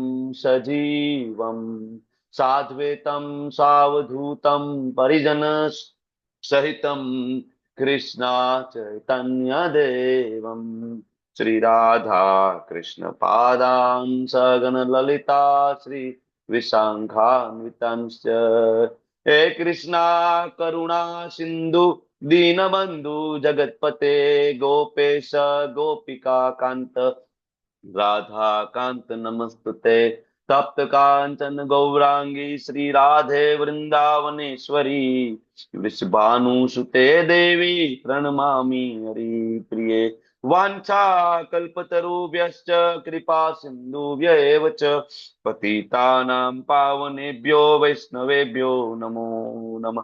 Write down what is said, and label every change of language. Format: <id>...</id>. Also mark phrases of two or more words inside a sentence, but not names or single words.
<sa>સજીવમ સાદ્વૈતમ સાવધૂતમ પરિજન સહિતમ કૃષ્ણા ચૈતન્ય દેવમ શ્રી રાધા કૃષ્ણ પાદાન સગન લલિતા શ્રી વિશાખાન્વિતાંશ્ચ. હે કૃષ્ણા કરુણા સિંધુ દીનબંધુ જગતપતે ગોપેશ ગોપિકા કાંત રાધા કાંત નમસ્તુતે. तप्त कांचन गौरांगी श्री राधे वृंदावनेश्वरी वृषभानुसुते देवी प्रणमामि हरिप्रिये। वाञ्छा कल्पतरुभ्यश्च कृपा सिन्धुभ्य एव च पतितानां पावनेभ्यो वैष्णवेभ्यो नमो नमः।</sa>